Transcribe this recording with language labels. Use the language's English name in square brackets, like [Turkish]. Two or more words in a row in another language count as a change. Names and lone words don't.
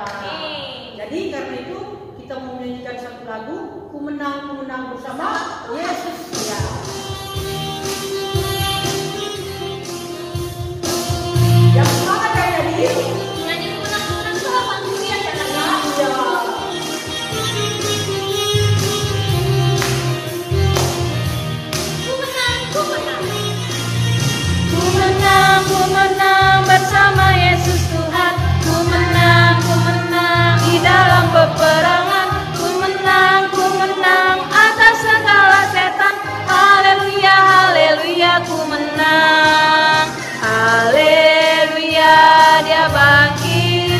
[Indonesian] Jadi karena itu kita mau menyanyikan satu lagu, Ku Menang bersama Yesus ya. Yang semangat Kak Yadi. Nyanyi menang sama manusia ya Kak ya. Iya. Ku menang, ku menang. Ku menang bersama Yesus Tuhan. Ku menang di dalam peperangan. Ku menang atas segala setan. Haleluya, haleluya, ku menang. Haleluya, dia bangkit.